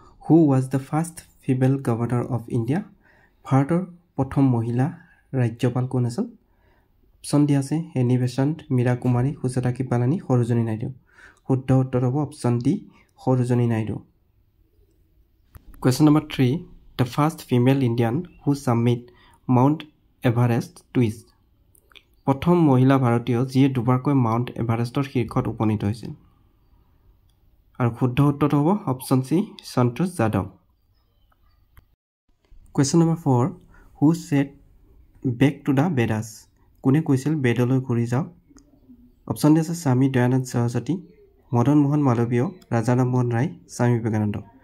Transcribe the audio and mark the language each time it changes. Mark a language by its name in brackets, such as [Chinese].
[English] Who was the first female governor of India? [Assamese] ভাৰতৰ প্ৰথম মহিলা ৰাজ্যপাল কোন আছিল? অপশ্যন ডি আছে এনি বেচাণ্ট, মীৰা কুমাৰী, সুচেতা কৃপালানী, সৰোজিনী নাইডু। শুদ্ধ উত্তৰ হ'ব option D Sarojini Naidu. [English] Question number 3. The first female Indian who summit Mount Everest twist. [Assamese] প্ৰথম মহিলা ভাৰতীয় যিয়ে দুবাৰকৈ মাউণ্ট এভাৰেষ্টৰ শীৰ্ষত উপনীত হৈছিল। আৰু শুদ্ধ উত্তৰটো হ'ব option C Santosh Yadav. [English] Question number 4. Who said back to the Vedas? [Assamese] কোনে কৈছিল বেদলৈ ঘূৰি যাওক? অপশ্যন ডি আছে স্বামী দয়ানন্দ সৰস্বতী, মদন মোহন মালৱীয়, ৰাজা ৰামমোহন ৰায়, স্বামী বিবেকানন্দ।